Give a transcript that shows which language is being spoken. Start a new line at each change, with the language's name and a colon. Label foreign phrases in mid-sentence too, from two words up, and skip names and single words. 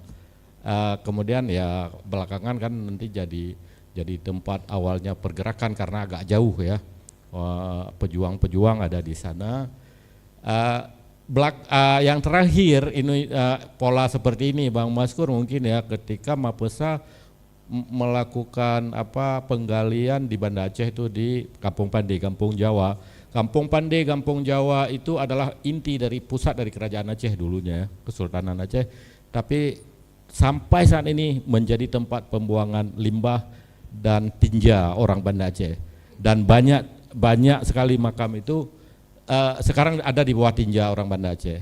Indonesian: Kemudian ya belakangan kan nanti jadi tempat awalnya pergerakan karena agak jauh ya. Pejuang-pejuang ada di sana. Yang terakhir ini pola seperti ini Bang Maskur mungkin ya, ketika Mapesa melakukan penggalian di Banda Aceh itu di Kampung Pandai, Kampung Jawa. Kampung Pandai, Kampung Jawa itu adalah inti dari pusat dari kerajaan Aceh dulunya, Kesultanan Aceh. Tapi sampai saat ini menjadi tempat pembuangan limbah dan tinja orang Banda Aceh. Dan banyak sekali makam itu sekarang ada di bawah tinja orang Banda Aceh.